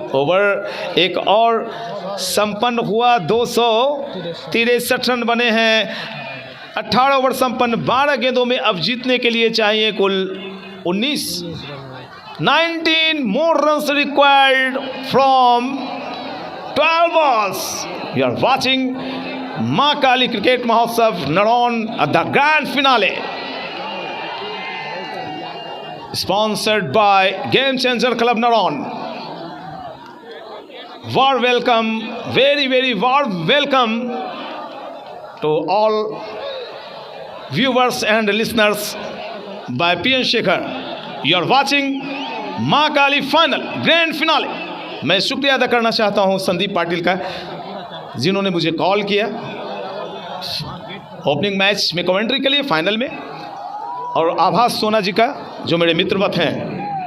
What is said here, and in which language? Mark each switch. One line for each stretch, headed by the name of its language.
Hindi: Over एक और संपन्न हुआ, 263 रन बने हैं। 18 ओवर संपन्न, 12 गेंदों में अब जीतने के लिए चाहिए कुल 19
English: more runs required from 12 balls. You are watching Maa Kali cricket Mahotsav Naron the grand finale, sponsored by Game Changer Club Naron. Warm welcome, very warm welcome to all viewers and listeners by PN Shekhar. You are watching Maa Kali final grand finale.
Hindi: मैं शुक्रिया अदा करना चाहता हूं संदीप पाटिल का, जिन्होंने मुझे कॉल किया ओपनिंग मैच में कमेंट्री के लिए फाइनल में, और आभास सोना जी का जो मेरे मित्रवत हैं।